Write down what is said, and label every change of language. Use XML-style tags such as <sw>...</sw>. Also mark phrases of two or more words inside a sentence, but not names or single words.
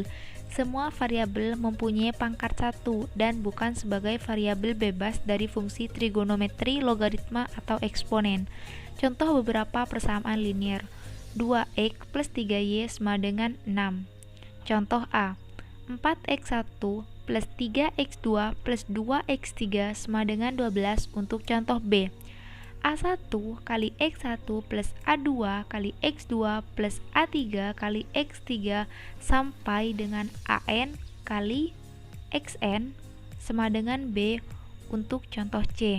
<id>Semua variabel mempunyai pangkat 1 dan bukan sebagai variabel bebas dari fungsi trigonometri, logaritma, atau eksponen. Contoh beberapa persamaan linier. 2x plus 3y sama dengan 6. Contoh A. 4x1 plus 3x2 plus 2x3 sama dengan 12 untuk contoh B. A1 kali X1 plus A2 kali X2 plus A3 kali X3 sampai dengan AN kali XN sama dengan B untuk contoh C.</id>